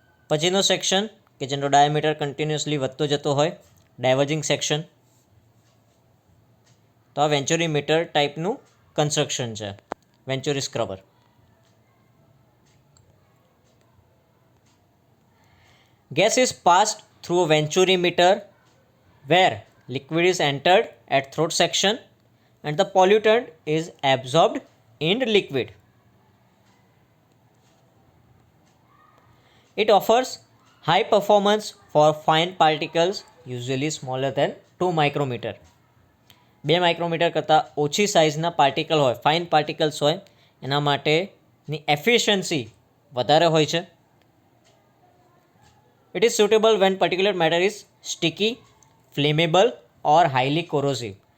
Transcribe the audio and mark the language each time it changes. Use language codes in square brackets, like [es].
[gu] પછીનો સેક્શન કે જેનો ડાયામીટર કન્ટિન્યુઅસલી વધતો જતો હોય, ડાયવર્જિંગ સેક્શન. તો આ વેન્ચુરી મીટર ટાઈપનું કન્સ્ટ્રક્શન છે વેન્ચુરી scrubber. [en] Gas is passed through a venturi meter where liquid is entered at throat section and the pollutant is absorbed in the liquid. It offers high performance for fine particles usually smaller than 2 micrometer. [gu] 2 micrometer કરતાં ઓછી સાઇઝના particle હોય, fine particles હોય, એના માટેની efficiency વધારે હોય છે. [en] It is suitable when particular matter is sticky, flammable or highly corrosive.